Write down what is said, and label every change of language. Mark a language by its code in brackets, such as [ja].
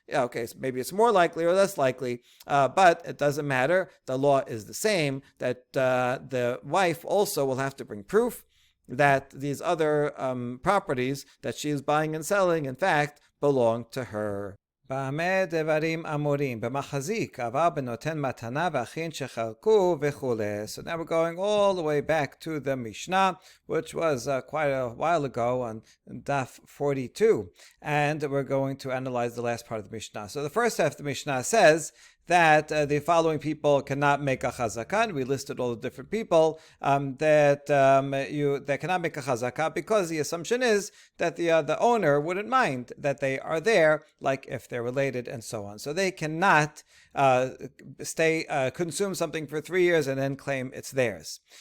[en] So maybe it's more likely or less likely, but it doesn't matter. The law is the same, that the wife also will have to bring proof that these other properties that she is buying and selling, in fact, belong to her. [he] במה דברים אמורים? במחזיק, אבל בנותן מתנה ואחים שחלקו וכו'. [en] So now we're going all the way back to the Mishnah, which was quite a while ago on Daf 42. And we're going to analyze the last part of the Mishnah. So the first half of the Mishnah says that the following people cannot make a chazakah. We listed all the different people that cannot make a chazakah, because the assumption is that the owner wouldn't mind that they are there, like if they're related and so on. So they cannot consume something for 3 years and then claim it's theirs.